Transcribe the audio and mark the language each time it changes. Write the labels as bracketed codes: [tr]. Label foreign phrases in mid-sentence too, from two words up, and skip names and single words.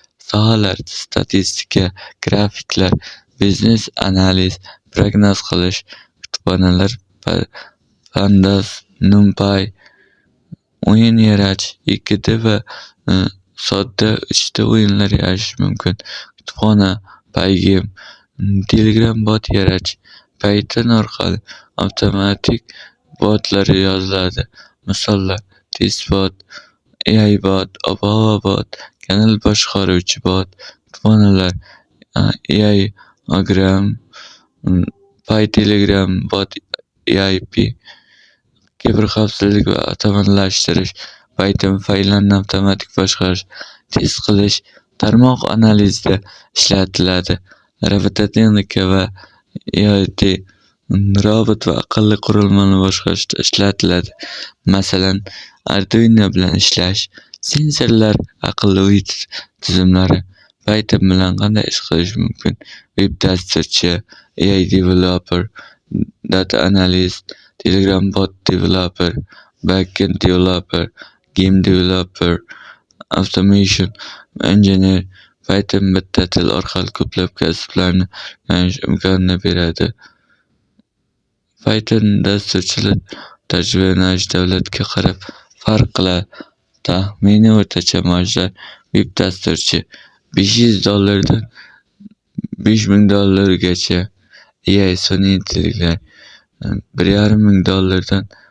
[uz] Sohalar: statistika, grafiklar, biznes analiz, prognoz qilish, kutubxonalar, pa-, Pandas, NumPy, o'yin yaratish, ikki D va, e, sodda uch D o'yinlar yaratish mumkin. Kutubxona, Pygame, Telegram bot yaratish, Python orqali avtomatik botlar yoziladi. Misollar: testbot, A I bot, Obama bot, kanal boshqaruvchi bot, kutubxonalar, a, A I Ogram, mm, PyTelegram bot, A I P, kiberxavfsizlik va avtomatlashtirish, Python fayllarni avtomatik boshqarish, test qilish, tarmoq analizida ishlatiladi. Robototexnika va I O T, mm, robot va aqlli qurilmani boshqarishda ishlatiladi. Masalan, Arduino bilan ishlash, sensorlar, aqlli uy tiz-, tizimlari. Python bilan qanday ish qilish mumkin? Veb dasturchi, [en] A I developer, data analyst, Telegram bot developer, backend developer, game developer, automation engineer. [uz] Python bitta til orqali ko'plab kasblarni o'rganish imkonini beradi. Python dasturchilar tajriba yo'nalishi davlatga qarab farq qiladi. Taxminiy o'rtacha maoshlar veb dasturchi besh yuz dollardan besh ming dollargacha, A I sun'iy intellektlar, bir yarim ming dollardan